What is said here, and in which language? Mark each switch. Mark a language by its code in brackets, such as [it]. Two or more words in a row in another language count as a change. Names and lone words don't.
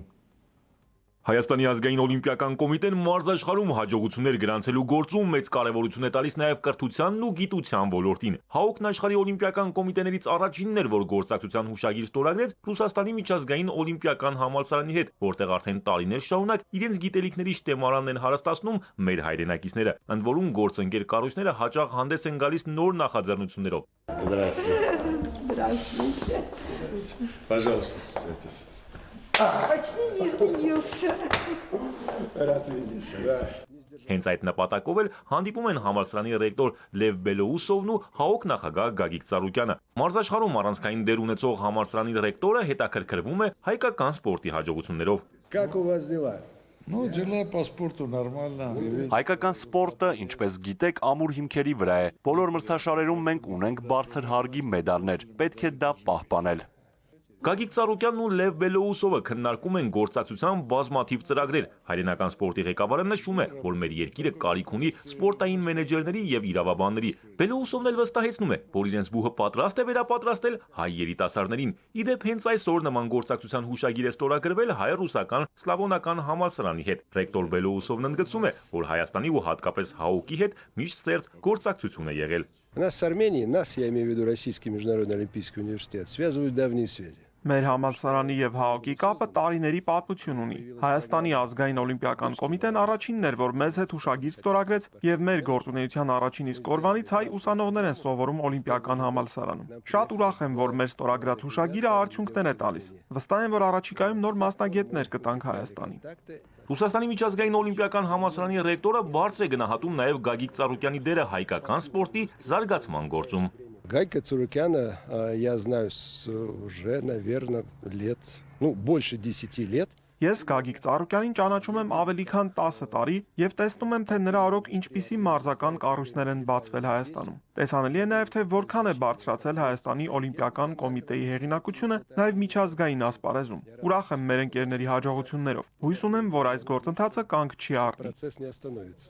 [hy] Հայաստանի ազգային օլիմպիական կոմիտեն մարզաշխարհում հաջողություններ գրանցելու գործում մեծ կարևորություն է տալիս նաև կրթությանն ու գիտության ոլորտին։ ՀԱՕԿ-ն աշխարհի օլիմպիական կոմիտեներից առաջինն էր, որ գործակցության հուշագիր ստորագրեց Ռուսաստանի միջազգային օլիմպիական համալսարանի հետ, որտեղ արդեն տարիներ շարունակ իրենց գիտելիքների շտեմարանն են հարստացնում մեր հայրենակիցները, ընդ որում գործընկեր կառույցները հաճախ հանդես են գալիս նոր նախաձեռնություններով։ [ru] Пожалуйста, садитесь. Почти не изменился. [hy] Հենց այդ նպատակով էլ հանդիպում են համալսարանի ռեկտոր Լև Բելոուսովն ու ՀԱՕԿ նախագահ Գագիկ Ծառուկյանը։ Մարզաշխարհում առանցքային դեր ունեցող համալսարանի ռեկտորը հետաքրքրվում է հայկական սպորտի հաջողություններով։ [ru] Как у вас дела? Ну, дела по спорту нормально. [hy] Հայկական սպորտը, ինչպես գիտեք, ամուր հիմքերի վրա է։ Բոլոր մրցաշարերում մենք ունենք բարձր հարգի մեդալներ։ Պետք է դա պահպանել։ Գագիկ Ծառուկյանն ու Լև Բելոուսովը քննարկում են գործակցության բազմաթիվ ծրագրեր։ Հայրենական սպորտի ղեկավարը նշում է, որ մեր երկիրը կարիք ունի սպորտային մենեջերների եւ իրավաբանների։ Բելոուսովն էլ վստահեցնում է, որ իրենց բուհը պատրաստ է վերապատրաստել հայ երիտասարդներին։ Իդեպ հենց այսօր նման գործակցության հուշագիր է ստորագրվել հայ-ռուսական սլավոնական համալսարանի հետ։ Ռեկտոր Բելոուսովն ընդգծում է, որ Հայաստանի ու հատկապես ՀԱՕԿ-ի հետ միշտ սերտ գործակցություն է եղել։ [ru] У нас с Арменией, я имею в виду Российский международный олимпийский университет, связывают давние связи. [hy] Մեր համալսարանի եւ ՀԱՕԿ-ի կապը տարիների պատմություն ունի։ Հայաստանի ազգային օլիմպիական կոմիտեն առաջինն էր, որ մեզ հետ հուշագիր ստորագրեց եւ մեր գործունեության առաջին իսկ օրվանից հայ ուսանողներ են սովորում օլիմպիական համալսարանում։ Շատ ուրախ եմ, որ մեր ստորագրած հուշագիրը արդյունքներ է տալիս։ Վստահ եմ, որ առաջիկայում նոր մասնագետներ կտանք Հայաստանին։ Ռուսաստանի միջազգային օլիմպիական համալսարանի ռեկտորը բարձր է գնահատում նաեւ Գագիկ Ծառուկյանի դերը հայկական սպորտի զարգացման գործում։ [ru] Гайка Цурукяна я знаю уже, наверное, больше 10 лет. [hy] Ես Գագիկ Ծառուկյանին ճանաչում եմ ավելի քան 10 տարի եւ տեսնում եմ, թե նրա օրոք ինչպիսի մարզական կառույցներ են բացվել Հայաստանում։ Տեսանելի է նաեւ, թե որքան է բարձրացել Հայաստանի օլիմպիական կոմիտեի հեղինակությունը նաեւ միջազգային ասպարեզում։ Ուրախ եմ մեր ընկերների հաջողություններով։ Հույս ունեմ, որ այս գործընթացը կանգ չի առնի։